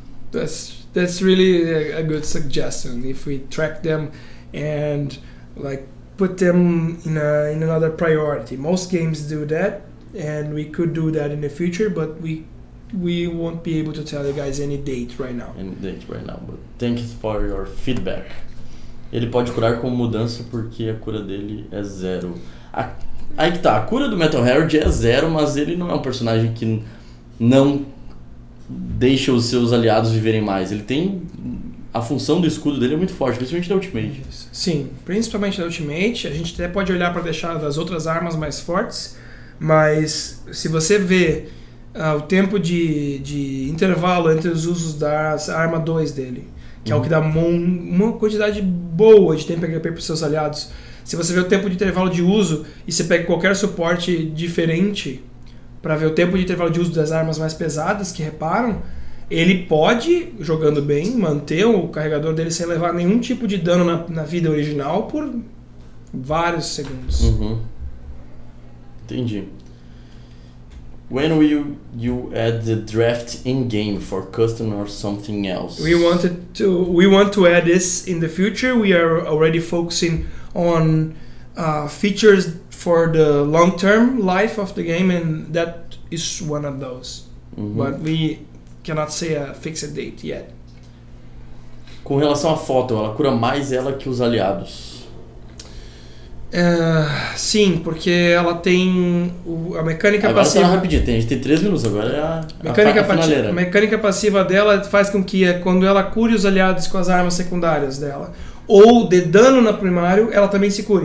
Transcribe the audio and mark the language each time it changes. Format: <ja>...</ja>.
<en>That's really a good suggestion. If we track them and like put them in another priority. Most games do that, and we could do that in the future, but we won't be able to tell you guys any date right now. But thank you for your feedback.</en> <pt>Ele pode curar com mudança porque a cura dele é 0. Aí que tá, a cura do Metal Herd é 0, mas ele não é um personagem que não deixa os seus aliados viverem mais. Ele tem... A função do escudo dele é muito forte, principalmente da Ultimate. Sim, principalmente da Ultimate. A gente até pode olhar para deixar das outras armas mais fortes, mas se você vê o tempo de intervalo entre os usos da arma 2 dele, que é o que dá uma quantidade boa de tempo HP para os seus aliados. Se você vê o tempo de intervalo de uso e você pega qualquer suporte diferente para ver o tempo de intervalo de uso das armas mais pesadas que reparam, ele pode, jogando bem, manter o carregador dele sem levar nenhum tipo de dano na vida original por vários segundos. Entendi.</pt> <en>When will you add the draft in-game for custom or something else? We want to add this in the future. We are already focusing on features for the long-term life of the game, and that is one of those. But we cannot say a fixed date yet.</en> <pt>Com relação à foto, ela cura mais ela que os aliados. Sim, porque ela tem a mecânica agora passiva. Agora tá rapidinho, a gente tem 3 minutos, agora é a mecânica passiva dela faz com que quando ela cure os aliados com as armas secundárias dela, ou de dano na primário, ela também se cura.</pt>